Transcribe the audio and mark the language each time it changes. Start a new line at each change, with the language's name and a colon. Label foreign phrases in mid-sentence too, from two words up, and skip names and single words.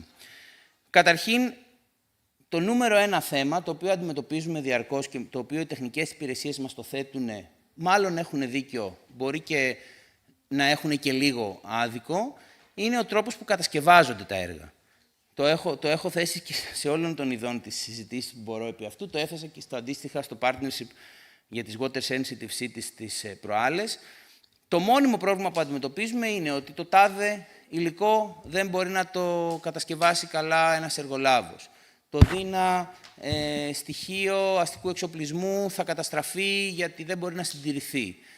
Greek: Καταρχήν, το νούμερο ένα θέμα, το οποίο αντιμετωπίζουμε διαρκώς και το οποίο οι τεχνικές υπηρεσίες μας το θέτουν, μάλλον έχουν δίκιο, μπορεί και να έχουν και λίγο άδικο, είναι ο τρόπος που κατασκευάζονται τα έργα. Το έχω θέσει και σε όλων των ειδών της συζητήσης που μπορώ επί αυτού, το έθεσα και στο αντίστοιχα στο partnership για τις
English: water sensitive cities
Greek: τις προάλλες. Το μόνιμο πρόβλημα που αντιμετωπίζουμε είναι ότι το τάδε υλικό δεν μπορεί να το κατασκευάσει καλά ένας εργολάβος. Το δίνα στοιχείο αστικού εξοπλισμού θα καταστραφεί γιατί δεν μπορεί να συντηρηθεί.